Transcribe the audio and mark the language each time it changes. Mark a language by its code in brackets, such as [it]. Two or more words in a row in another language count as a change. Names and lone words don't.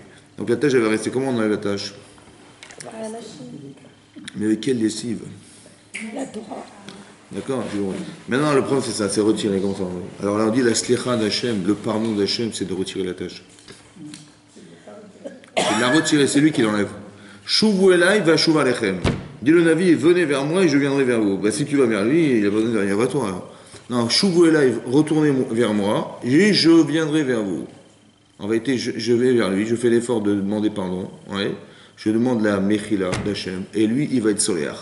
[fr] Donc la tâche, elle va rester. Comment on enlève la tâche? Mais avec quelle lessive? La Torah. D'accord. Maintenant, le problème, c'est ça, c'est retirer comme ça. Alors là, on dit la slicha d'Hachem, le pardon d'Hachem, c'est de retirer la tâche. C'est de la retirer, c'est lui qui l'enlève. [he] שובו אלי ואשובה לכם. [fr] Dit le Navi, venez vers moi et je viendrai vers vous. Ben, si tu vas vers lui, il a pas besoin de venir vers toi. Alors. Non, [he] שובו אלי, [fr] retournez vers moi et je viendrai vers vous. En vérité, je vais vers lui, je fais l'effort de demander pardon. Ouais. Je demande la mechila d'Hachem et lui, il va être solaire.